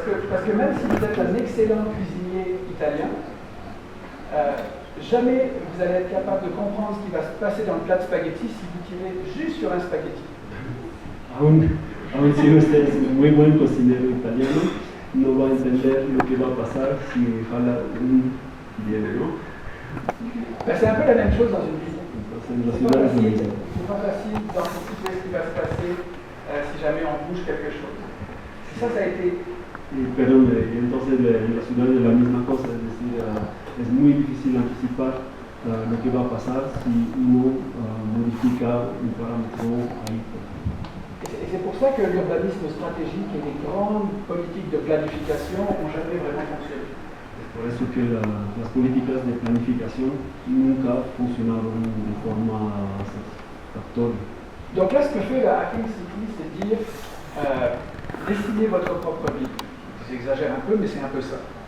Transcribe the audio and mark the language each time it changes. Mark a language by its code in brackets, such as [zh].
[fr] Parce que même si vous êtes un excellent cuisinier italien, jamais vous allez être capable de comprendre ce qui va se passer dans le plat de spaghetti si vous tirez juste sur un spaghetti. [es] Aún si usted es muy buen cocinero italiano, no va a entender lo que va a pasar si jala un hielo, ¿no? [fr] C'est un peu la même chose dans une ville. [es] Entonces, en la ciudad es lo mismo. [fr] C'est pas facile d'anticiper ce qui va se passer si jamais on bouge quelque chose. Ça a été... [es] Pero entonces en la ciudad es la misma cosa, es decir, es muy difícil anticipar lo que va a pasar si uno modifica un parámetro ahí. [fr] Et c'est pour ça que l'urbanisme stratégique et les grandes politiques de planification n'ont jamais vraiment fonctionné. [es] Es por eso que las políticas de planificación nunca funcionaron de forma satisfactoria. [fr] Donc là, ce que fait la Hacking City, c'est dire dessinez votre propre ville. J'exagère un peu, mais c'est un peu ça.